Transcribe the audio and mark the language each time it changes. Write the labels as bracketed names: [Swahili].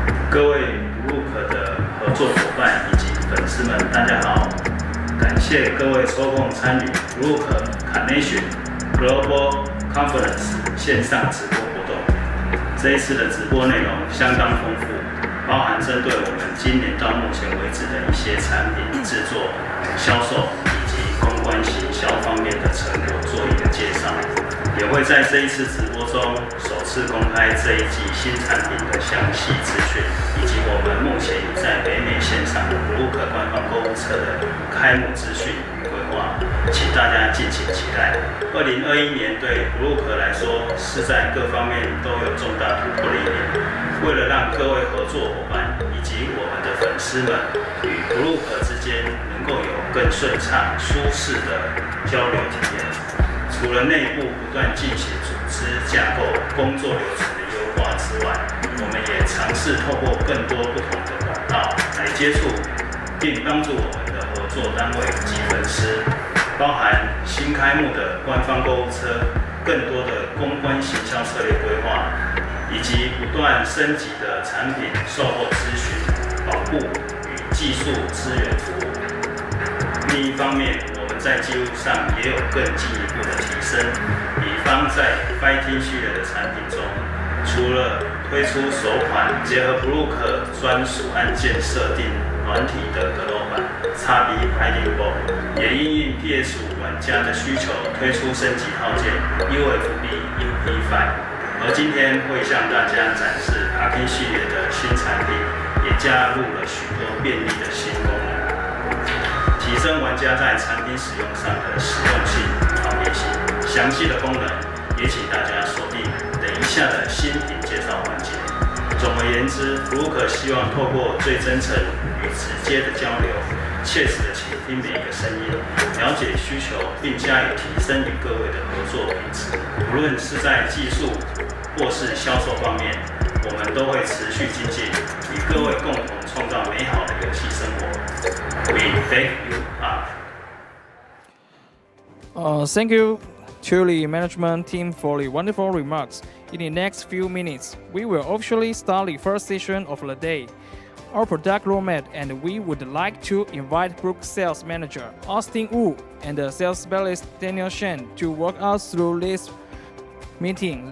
[Chinese] 各位 Brook 的合作伙伴以及粉丝们，大家好！感谢各位抽空参与 Brook Connection Global Conference 线上直播活动。这一次的直播内容相当丰富，包含针对我们今年到目前为止的一些产品制作、销售以及公关行销方面的成果做一个介绍。也会在这一次直播中首次公开这一季新产品的详细资讯，以及我们目前已在北美线上的 Brook 官方购物车的开幕资讯与规划，请大家敬请期待。 2021年对 Brook 来说是在各方面都有重大突破的一年。为了让各位合作伙伴以及我们的粉丝们与 Brook 之间能够有更顺畅、舒适的交流体验。除了内部不断进行组织架构、工作流程的优化之外，我们也尝试透过更多不同的管道来接触，并帮助我们的合作单位及粉丝，包含新开幕的官方购物车、更多的公关行销策略规划，以及不断升级的产品售后咨询、保护与技术资源服务。另一方面， 在技术上也有更进一步的提升，比方在 Fighting 系列的产品中，除了推出首款结合 Brook 专属按键设定软体的格斗版 XB Fighting Ball， 也因应 PS5 玩家的需求，推出升级套件 UFB UP5。而今天会向大家展示 Parking 系列的新产品，也加入了许多便利的新功能。提升玩家在产品使用上的实用性、方便性。详细的功能也请大家锁定等一下的新品介绍环节。总而言之 ，Brook 希望透过最真诚与直接的交流，切实的倾听每一个声音，了解需求，并加以提升与各位的合作品质。无论是在技术或是销售方面，我们都会持续精进，与各位共同创造美好的游戏生活。 [English] We thank you up. Thank you to the management team for the wonderful remarks. In the next few minutes, we will officially start the first session of the day, our product roadmap, and we would like to invite Brook Sales Manager Austin Wu and the Sales Specialist Daniel Shen to walk us through this meeting.